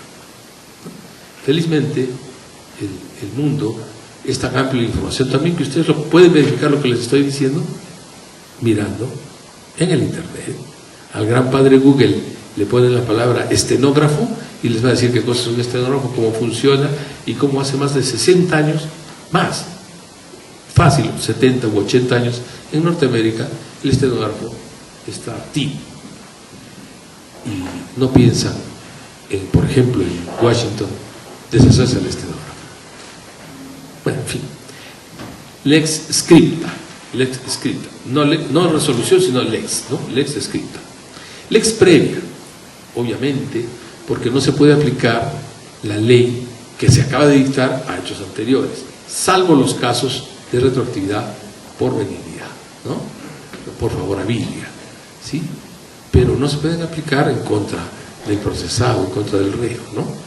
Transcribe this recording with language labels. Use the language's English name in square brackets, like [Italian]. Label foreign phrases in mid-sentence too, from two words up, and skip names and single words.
[Spanish] Felizmente el mundo es tan amplio de información también que ustedes pueden verificar lo que les estoy diciendo mirando en el internet al gran padre Google le ponen la palabra estenógrafo y les va a decir qué cosa es un estenógrafo, cómo funciona y cómo hace más de 60 años, más fácil, 70 u 80 años en Norteamérica, el estenógrafo está activo. Y no piensan en, por ejemplo, en Washington, deshacerse del estenógrafo. Bueno, en fin. [Latin] Lex scripta, [Spanish] no resolución, sino lex, ¿no? [Latin] Lex scripta. Lex previa, [Spanish] obviamente, porque no se puede aplicar la ley que se acaba de dictar a hechos anteriores, salvo los casos de retroactividad por benignidad, ¿no? Por favorabilia, ¿sí? Pero no se pueden aplicar en contra del procesado, en contra del reo, ¿no?